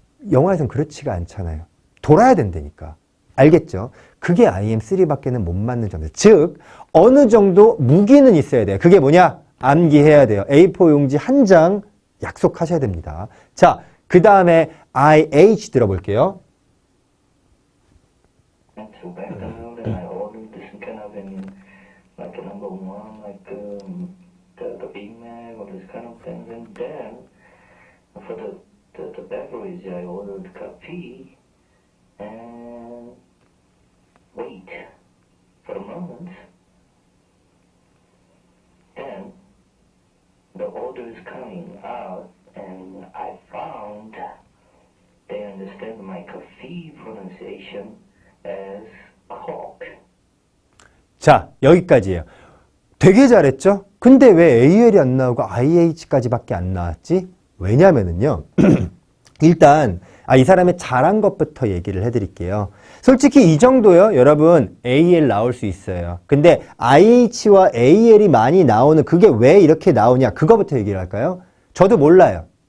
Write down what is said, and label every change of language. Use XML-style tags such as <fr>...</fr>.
<ko>영화에선 그렇지가 않잖아요. 돌아야 된다니까. 알겠죠? 그게 IM3밖에는 못 맞는 점이에요. 즉 어느 정도 무기는 있어야 돼요. 그게 뭐냐? 암기해야 돼요. A4 용지 한 장 약속하셔야 됩니다. 자, 그 다음에 IH 들어볼게요.</ko> <en>So back then, then I ordered this kind of like a number one, like the Big Mac or this kind of things. And then for the beverage, I ordered coffee and wait for a moment. Then the order is coming out, and I found they understand my coffee pronunciation as Coke.</en> <ko>자, 여기까지예요. 되게 잘했죠? 근데 왜 AL이 안 나오고 IH까지밖에 안 나왔지? 왜냐면은요. 일단 이 사람의 잘한 것부터 얘기를 해드릴게요. 솔직히 이 정도요. 여러분 AL 나올 수 있어요. 근데 IH와 AL이 많이 나오는 그게 왜 이렇게 나오냐? 그거부터 얘기를 할까요? 저도 몰라요.</ko>